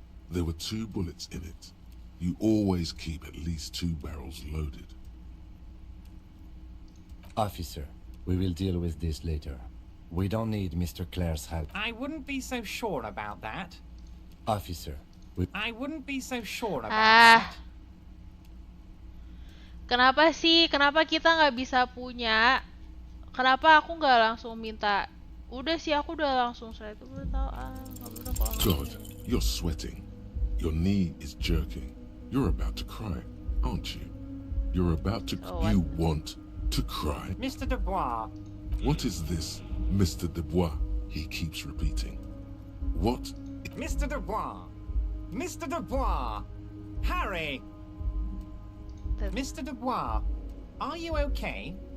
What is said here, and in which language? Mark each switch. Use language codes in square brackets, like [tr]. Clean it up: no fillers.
[en] There were 2 bullets in it. You always keep at least 2 barrels loaded. Officer, we will deal with this later. We don't need Mr. Clare's help. I wouldn't be so sure about that. Officer, I wouldn't be so sure about that. [id] Kenapa sih? Kenapa kita nggak bisa punya? Kenapa aku nggak langsung minta? Udah sih, aku udah langsung saya itu udah tahu. [en] God, you're sweating. Your knee is jerking. You're about to cry, aren't you? You're about to... You want to cry? Mr. Dubois. What is this, Mr. Dubois? He keeps repeating. What? Mr. Dubois. Mr. Dubois. Harry. Mr. Dubois. Are you okay?